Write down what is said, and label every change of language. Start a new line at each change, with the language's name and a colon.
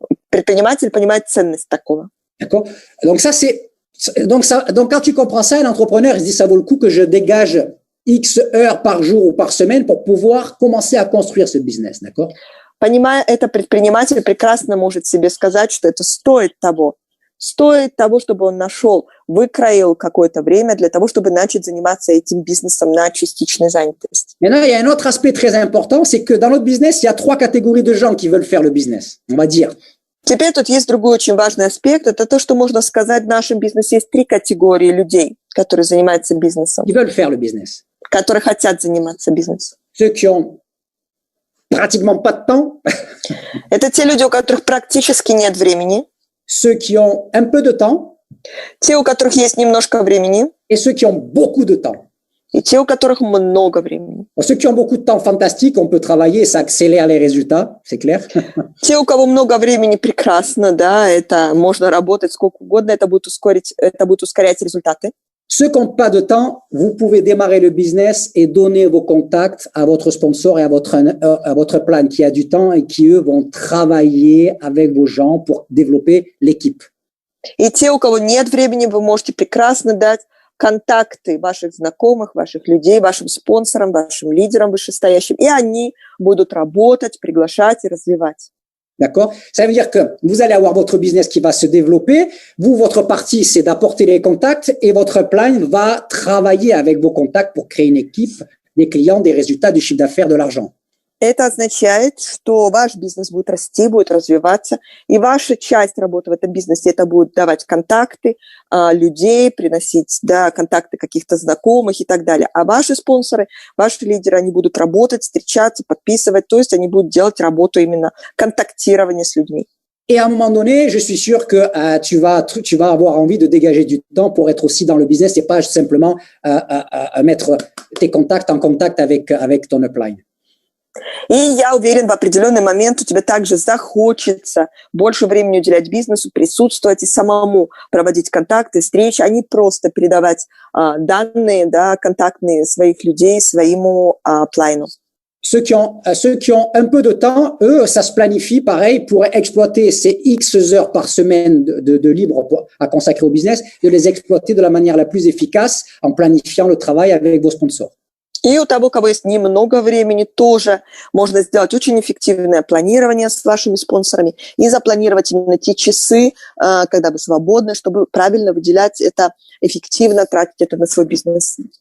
Russian: Предприниматель понимает ценность такого.
French: D'accord. Donc quand tu comprends ça, un entrepreneur, il se dit, ça vaut le coup que je dégage X heures par jour ou par semaine pour pouvoir commencer à construire ce business, d'accord?
Russian: Понимая это, предприниматель прекрасно может себе сказать, что это стоит того, чтобы он нашел, выкроил какое-то время для того, чтобы начать заниматься этим бизнесом на частичной занятости.
French: Maintenant, il y a un autre aspect très important, c'est que dans notre business, il y a 3 catégories de gens qui veulent faire le business, on va dire.
Russian: Теперь тут есть другой очень важный аспект. Это то, что можно сказать в нашем бизнесе. Есть 3 категории людей, которые занимаются бизнесом.
French: Ils veulent faire le business.
Russian: Которые хотят заниматься бизнесом.
French: Ceux qui ont pratiquement pas de temps.
Russian: Это те люди, у которых практически нет времени.
French: Ceux qui ont un peu de temps.
Russian: Те, у которых есть немножко времени.
French: Et ceux qui ont beaucoup de temps.
Russian: И те, у которых много времени.
French: Pour ceux qui ont beaucoup de temps, fantastique, on peut travailler, ça accélère les résultats, c'est clair.
Russian: Те, у кого много времени, прекрасно, да, это можно работать сколько угодно, это будет ускорять результаты.
French: Ceux qui n'ont pas de temps, vous pouvez démarrer le business et donner vos contacts à votre sponsor et à votre plan qui a du temps et qui, eux, vont travailler avec vos gens pour développer l'équipe.
Russian: И те, у кого нет времени, вы можете прекрасно дать контакты ваших знакомых, ваших людей, вашим спонсорам, вашим лидерам вышестоящим, и они будут работать, приглашать и развивать.
French: D'accord? Ça veut dire que vous allez avoir votre business qui va se développer. Vous, votre partie, c'est d'apporter les contacts et votre plan va travailler avec vos contacts pour créer une équipe, des clients, des résultats, du chiffre d'affaires, de l'argent.
Russian: Это означает, что ваш бизнес будет расти, будет развиваться, и ваша часть работы в этом бизнесе это будет давать контакты людей, приносить контакты каких-то знакомых и так далее. А ваши спонсоры, ваши лидеры, они будут работать, встречаться, подписывать, то есть они будут делать работу именно контактирования с людьми.
French: Et à un moment donné, je suis sûr que tu vas avoir envie de dégager du temps pour être aussi dans le business et pas simplement mettre tes contacts en contact avec ton upline.
Russian: И я уверен, в определенный момент у тебя также захочется больше времени уделять бизнесу, присутствовать и самому проводить контакты, встречи, а не просто передавать данные, контактные своих людей своему плайну.
French: Ceux qui ont un peu de temps, eux, ça se planifie pareil pour exploiter ces X heures par semaine de libre à consacrer au business, de les exploiter de la manière la plus efficace en planifiant le travail avec vos sponsors.
Russian: И у того, у кого есть немного времени, тоже можно сделать очень эффективное планирование с вашими спонсорами и запланировать именно те часы, когда вы свободны, чтобы правильно выделять это, эффективно тратить это на свой бизнес.